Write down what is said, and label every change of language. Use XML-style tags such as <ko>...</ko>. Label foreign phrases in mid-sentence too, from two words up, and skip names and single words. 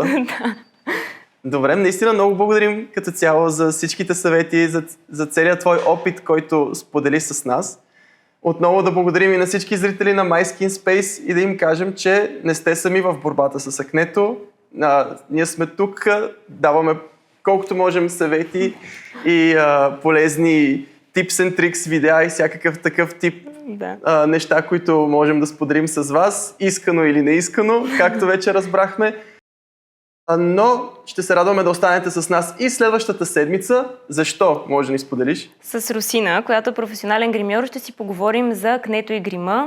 <bg>Добре, наистина много благодарим като цяло за всичките съвети, за целият твой опит, който сподели с нас. Отново да благодарим и на всички зрители на My Skin Space и да им кажем, че не сте сами в борбата с акнето. Ние сме тук, даваме колкото можем съвети и полезни</bg> <en>tips and tricks,</en> <bg>видеа и всякакъв такъв тип неща, които можем да споделим с вас, искано или неискано, както вече разбрахме. Но ще се радваме да останете с нас и следващата седмица. Защо? Може да ни споделиш? С Русина, която е професионален гримьор, ще си поговорим за акнето и грима.</bg>